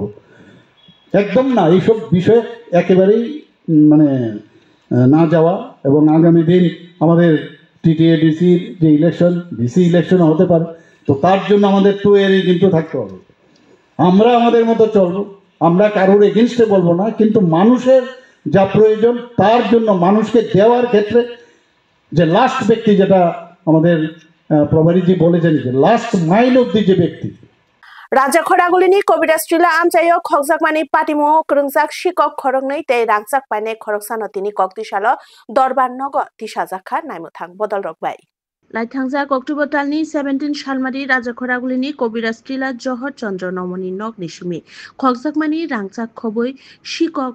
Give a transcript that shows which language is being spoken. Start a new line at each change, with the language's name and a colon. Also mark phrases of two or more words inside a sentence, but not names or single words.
Bangla: একদম না এইসব বিষয়ে একেবারেই মানে না যাওয়া, এবং আগামী দিন আমাদের টিটিএডিসির যে ইলেকশন,
English: DC election
Bangla: হতে পারে, তো তার জন্য আমাদের তৈরি কিন্তু থাকতে হবে। আমরা আমাদের মতো চলবো, আমরা কারোর এগেনস্টে বলবো না, কিন্তু মানুষের যা প্রয়োজন তার জন্য মানুষকে দেওয়ার ক্ষেত্রে যে লাস্ট ব্যক্তি, যেটা আমাদের প্রভারীজি বলেছেন যে
English: last mile
Bangla: অব্দি যে ব্যক্তি,
Kok Borok: Raja Khoragulini Kobidastrila Amjayo Khokjakmani Patimo Krungzak Shikok Khorognei Tei Rangsak Paine Khoroksanotini Koktisalo Dorban Nogo Tishajakha Naimuthang Bodol Rokbai Laithangzak October Talni 17 Shalmari Raja Khoragulini Kobidastrila Johor Chandra Nomoni Nog Nishimi Khokjakmani Rangsak Khoboi Shikok